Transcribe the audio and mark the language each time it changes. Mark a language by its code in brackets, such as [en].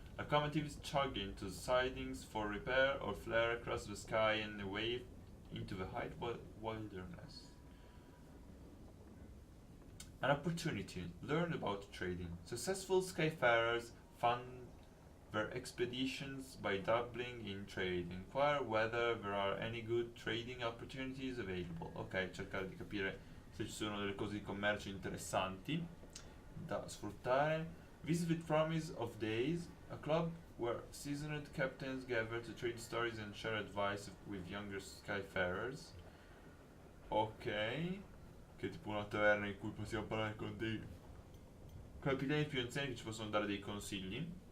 [en] Locomotives chug into sidings for repair or flare across the sky and away into the wilderness. An opportunity. Learn about trading. Successful skyfarers fund their expeditions by dabbling in trade. Inquire whether there are any good trading opportunities available. [it] Ok, cercare di capire se ci sono delle cose di commercio interessanti da sfruttare. [en] Visit the Promise of Days, a club where seasoned captains gather to trade stories and share advice with younger skyfarers. [it] Ok, che è tipo una taverna in cui possiamo parlare con dei capitani più anziani che ci possono dare dei consigli.